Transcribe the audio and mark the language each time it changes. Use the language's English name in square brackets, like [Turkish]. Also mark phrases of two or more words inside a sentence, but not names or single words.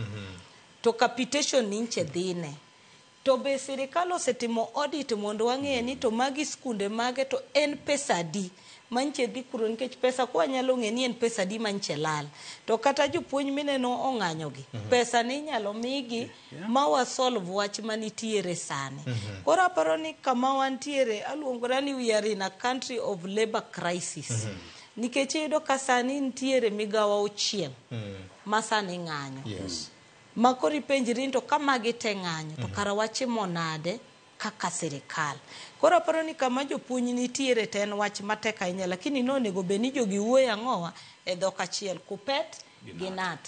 [Luo (Kenya and Tanzania)] To capitation ninche dhine. To be sirikal osetimo audit mondo wang'e ni to magi skunde mage to en pesa adi manche dhi kuro, nikech pesa kwa nyalo ng'e ni en pesa adi manche lal. To kata jopuonj mineno ong'anyogi, pesa ni nyalo migi ma solve wach manitiere sani. Koro aparo ni kama wantiere, aluongora ni [English] we are in a country of labor crisis. [Luo (Kenya and Tanzania)] Nikech iyudo ka sani nitiere migawa 6 ma sani ng'anyo. Makori penjiri to kama gite ng'anyo to kara wachimo nade kaka sirikal. Koro aparo ni kama jopuonj nitiere to en wach matek ahinya, lakini nonego bed ni jogi wuoyo ang'owa e dhok achiel, Kuppet gi Knut.